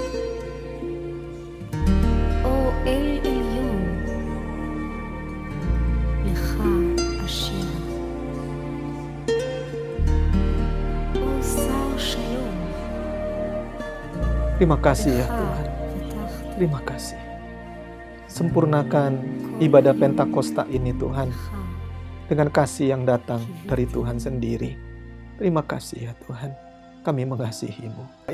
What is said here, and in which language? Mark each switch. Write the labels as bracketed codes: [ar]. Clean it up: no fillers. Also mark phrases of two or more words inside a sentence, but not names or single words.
[he] או אל עליון, לך אשר, או שר שלום, [id] Terima kasih ya Lecha Tuhan. Petach Terima kasih. Sempurnakan ibadah Pentakosta ini Tuhan, Lecha. dengan kasih yang datang dari Tuhan sendiri. Terima kasih ya Tuhan, kami mengasihi-Mu.